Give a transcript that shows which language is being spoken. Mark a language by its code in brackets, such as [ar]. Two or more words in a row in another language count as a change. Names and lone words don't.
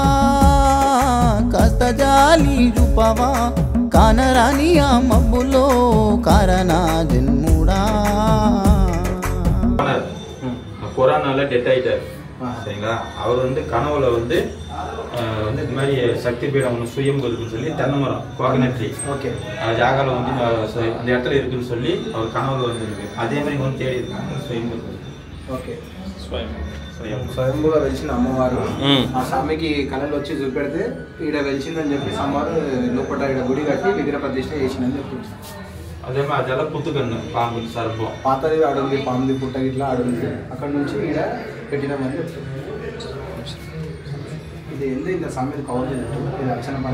[te] కాస్త జాలి చూపవా కానరాని ఆ మబ్బులో కారణ జన్ముడా [ta] கொரோனாவில் டெத் ஆகிட்டார் சரிங்களா அவர் வந்து கனவுல வந்து இந்த மாதிரி சக்தி பீடம் ஒன்று சுயம் இருக்குன்னு சொல்லி தென்னை மரம் [en] coconut tree [ta] ஓகே ஜாகாவில் வந்து அந்த இடத்துல இருக்குன்னு சொல்லி அவர் கனவுல வந்துருக்கு அதே மாதிரி வந்து தேடி இருக்காங்க சுயம் [te] ఓకే స్వయంభూగా వెలిసిన అమ్మవారు ఆ స్వామికి కళలు వచ్చి చూపెడితే ఈడ వెలిచిందని చెప్పి అమ్మవారు లోపల ఈడ గుడి కట్టి విగ్రహ ప్రతిష్ట చేసిందని చెప్పింది అదే అదెలా పుట్టుకన్ను పాము సర్పం పాతది ఆడుంది పాముది పుట్ట గిట్లా ఆడుంది అక్కడ నుంచి ఈడ పెట్టినామని చెప్తుంది ఇది ఎందు ఇంత స్వామి కవర్ ఇది రక్షణ పని